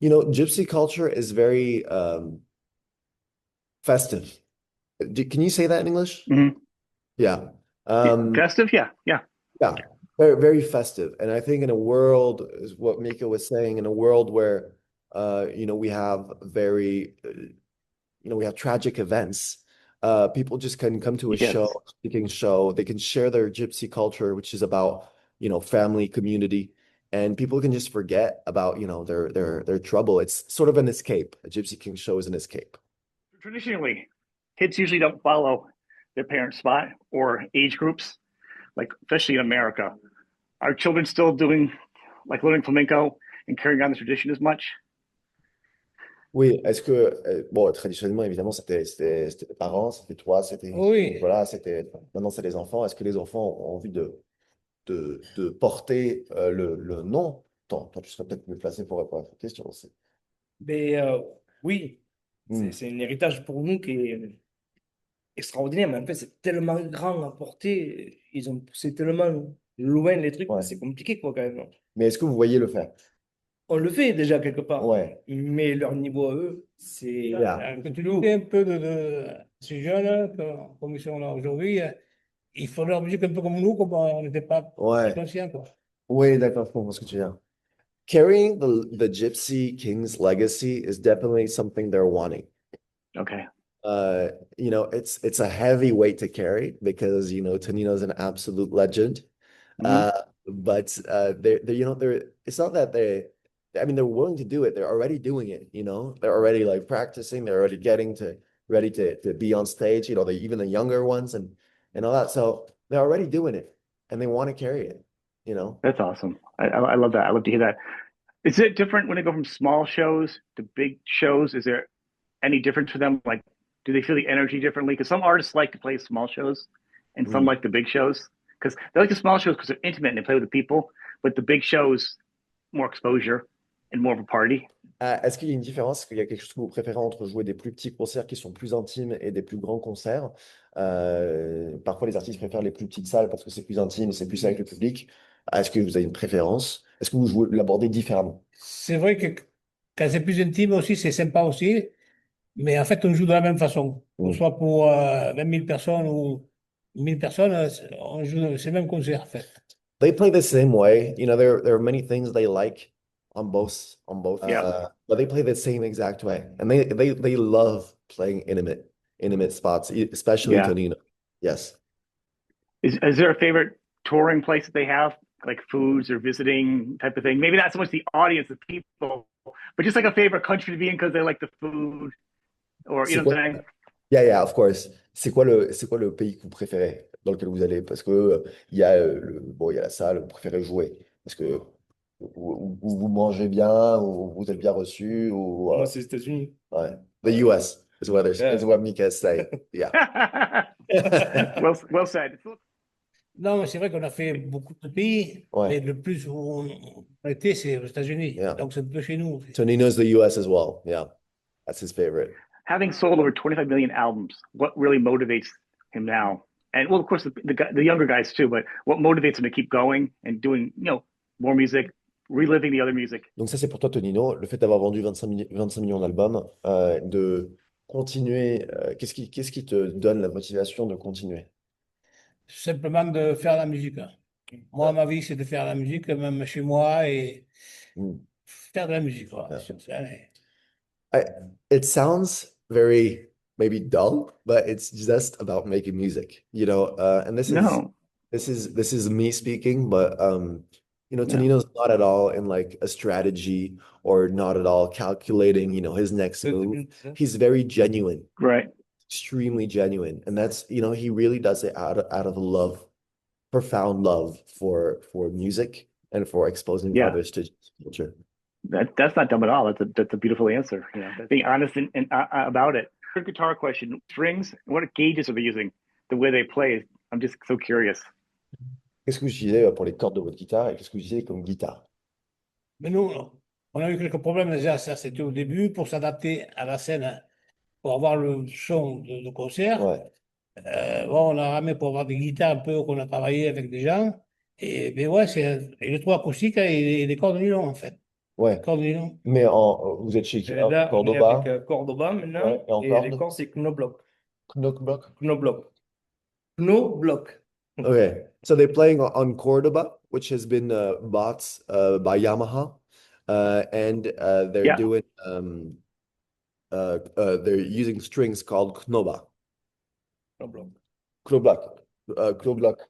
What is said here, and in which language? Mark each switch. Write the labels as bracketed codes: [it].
[en] Gypsy culture is very festive. Can you say that in English? Mhm. Yeah. Festive? Yeah. Yeah, very, very festive. And I think in a world, is what Mika was saying, in a world where, we have we have tragic events, people just can come to a Yes. show, they can share their gypsy culture, which is about, family, community, and people can just forget about, their trouble. It's sort of an escape. A Gypsy King show is an escape. Traditionally, kids usually don't follow their parents' spot or age groups, like especially in America. Are children still doing like learning flamenco and carrying on the tradition as much? [fr] Oui, est-ce que, bon, traditionnellement, évidemment, c'était les parents, c'était toi, Oui, voilà, maintenant, c'est les enfants. Est-ce que les enfants ont envie de porter le nom? Toi, tu serais peut-être mieux placé pour répondre à cette question aussi. Mais oui, Hmm. c'est un héritage pour nous qui est extraordinaire, mais en fait, c'est tellement grand à porter, ils ont poussé tellement loin les trucs, Ouais. c'est compliqué, quoi, quand même. Mais est-ce que vous voyez le faire? On le fait déjà quelque part, Ouais. mais leur niveau à eux, c'est [en] Yeah. [fr] quand tu dis un peu de ces jeunes, comme ils sont là aujourd'hui, il faut leur musique un peu comme nous, comme on n'était pas Ouais. conscients, quoi. Oui, d'accord, je comprends ce que tu veux dire. [en] Carrying the Gypsy King's legacy is definitely something they're wanting. Okay. It's a heavy weight to carry because Tonino's an absolute legend. Mhm. But they're it's not that I mean they're willing to do it. They're already doing it, They're already like practicing, they're already getting ready to be on stage, even the younger ones and all that. So they're already doing it and they want to carry it. That's awesome. I love that. I love to hear that. Is it different when they go from small shows to big shows? Is there any difference for them? Like, do they feel the energy differently? Because some artists like to play small shows and some Mm. like the big shows. Because they like the small shows because they're intimate and they play with the people, but the big shows, more exposure and more of a party. [fr] Est-ce qu'il y a une différence? Est-ce qu'il y a quelque chose que vous préférez entre jouer des plus petits concerts qui sont plus intimes et des plus grands concerts? Parfois, les artistes préfèrent les plus petites salles parce que c'est plus intime, c'est plus avec le public. Est-ce que vous avez une préférence? Est-ce que vous l'abordez différemment? C'est vrai que quand c'est plus intime aussi, c'est sympa aussi, mais en fait, on joue de la même façon. Que ce Mm. soit pour 20 000 personnes ou 1000 personnes, on joue c'est le même concert, en fait. [en] They play the same way. There are many things they like on both, Yeah. but they play the same exact way, and they love playing intimate spots, especially Yeah. Tonino. Yes. Is there a favorite touring place that they have, like foods or visiting type of thing? Maybe not so much the audience, the people, but just like a favorite country to be in because they like the food, or you [fr] C'est [en] know what [fr] quoi? [en] I'm saying? Yeah, of course. [fr] C'est quoi le pays que vous préférez dans lequel vous allez? Parce que il y a la salle où vous préférez jouer. Parce que vous mangez bien, ou vous êtes bien reçu, ou Moi, c'est les États-Unis. ouais. [en] The US is what Mika is saying. Yeah. Well said. [fr] Non, mais c'est vrai qu'on a fait beaucoup de pays, Ouais. mais le plus où on a été, c'est aux États-Unis. [en] Yeah. [fr] Donc, c'est un peu chez nous. [en] Tonino's the US as well. Yeah. That's his favorite. Having sold over 25 million albums, what really motivates him now? And well, of course, the younger guys too, but what motivates him to keep going and doing, more music, reliving the other music. [fr] Donc ça, c'est pour toi, Tonino, le fait d'avoir vendu 25 millions d'albums, de continuer, qu'est-ce qui te donne la motivation de continuer? Simplement de faire la musique, hein. Moi, ma vie, c'est de faire la musique, même chez moi, et Mm. faire de la musique, quoi. [en] Yeah. It sounds very maybe dull, but it's just about making music, you know. And No, this is me speaking, but you know, no, Tonino's not at all in like a strategy or not at all calculating, you know, his next move. He's very genuine, right. extremely genuine, and that's, you know, he really does it out of love, profound love for music and for exposing Yeah. others to culture. That's not dumb at all. That's a beautiful answer. You know, being honest and about it. Quick guitar question: strings. What gauges are they using? The way they play. I'm just so curious. [fr] Qu'est-ce que vous utilisez pour les cordes de votre guitare et qu'est-ce que vous utilisez comme guitare? Mais nous, on a eu quelques problèmes déjà, ça c'était au début, pour s'adapter à la scène, hein, pour avoir le son de concert. Ouais. Bon, on a ramé pour avoir des guitares un peu qu'on a travaillé avec des gens. Et ben ouais, c'est et le trois acoustique et les cordes nylon en fait. Ouais. Cordes nylon. Mais vous êtes chez Là, on est Cordoba? avec Cordoba maintenant. Ouais, et en Et corde? les cordes, c'est Knobloch. Knockblock? Knobloch. Knobloch. [en] Okay. So they're playing on Cordoba, which has been bought by Yamaha. And they're Yeah. doing they're using strings called Knoba. Knobloch. Knobloch. Knobloch.